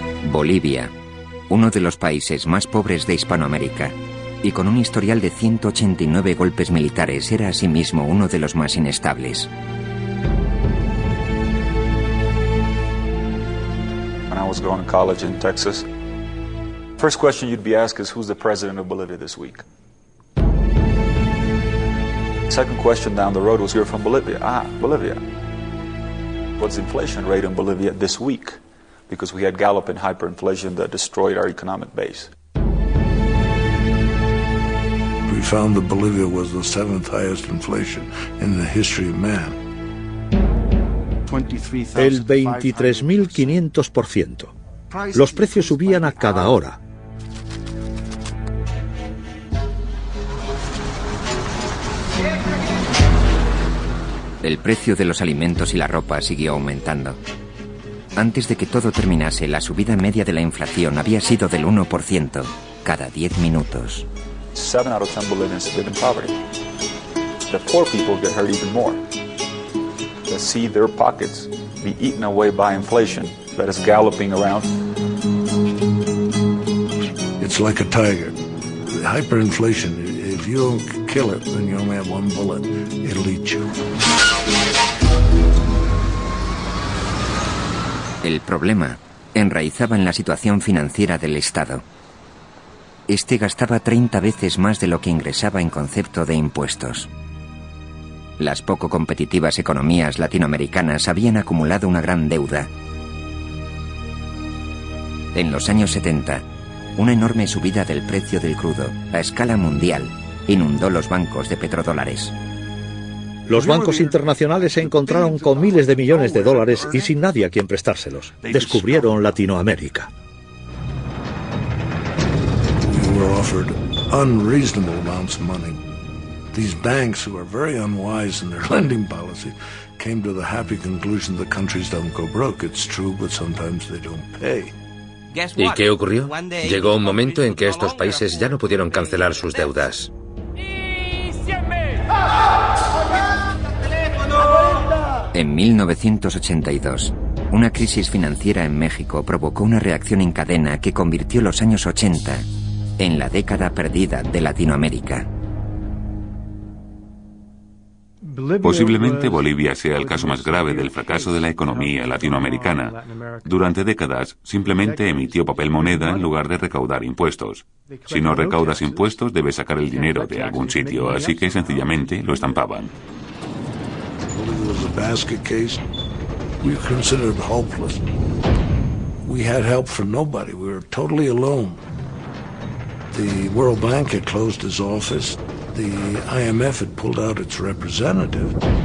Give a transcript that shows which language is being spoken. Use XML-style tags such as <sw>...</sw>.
<es>Bolivia, uno de los países más pobres de Hispanoamérica, y con un historial de 189 golpes militares, era asimismo uno de los más inestables.</es> <en>When I was going to college in Texas, first question you'd be asked is, who's the president of Bolivia this week? Second question down the road was, you're from Bolivia. Ah, Bolivia. What's the inflation rate in Bolivia this week? Because we had galloping hyperinflation that destroyed our economic base. We found that Bolivia was the 7th highest inflation in the history of man.</en> <es>El 23.500%. Los precios subían a cada hora. El precio de los alimentos y la ropa siguió aumentando. Antes de que todo terminase, la subida media de la inflación había sido del 1% cada 10 minutos.</es> <en>7 out of 10 Bolivians live in poverty. The poor people get hurt even more. They see their pockets be eaten away by inflation that is galloping around. It's like a tiger. Hyperinflation, if you don't kill it, then you only have one bullet. It'll eat you.</en> <es>El problema enraizaba en la situación financiera del Estado. Este gastaba 30 veces más de lo que ingresaba en concepto de impuestos. Las poco competitivas economías latinoamericanas habían acumulado una gran deuda. En los años 70, una enorme subida del precio del crudo a escala mundial inundó los bancos de petrodólares. Los bancos internacionales se encontraron con miles de millones de dólares y sin nadie a quien prestárselos. Descubrieron Latinoamérica.</es> <en>We were offered unreasonable amounts of money. These banks, who are very unwise in their lending policy, came to the happy conclusion that countries don't go broke. It's true, but sometimes they don't pay.</en> <es>¿Y qué ocurrió? Llegó un momento en que estos países ya no pudieron cancelar sus deudas. En 1982, una crisis financiera en México provocó una reacción en cadena que convirtió los años 80 en la década perdida de Latinoamérica. Posiblemente Bolivia sea el caso más grave del fracaso de la economía latinoamericana. Durante décadas simplemente emitió papel moneda en lugar de recaudar impuestos. Si no recaudas impuestos, debes sacar el dinero de algún sitio, así que sencillamente lo estampaban.</es> <en>Was a basket case. We were considered hopeless. We had help from nobody. We were totally alone. The World Bank had closed its office. The IMF had pulled out its representative.</en>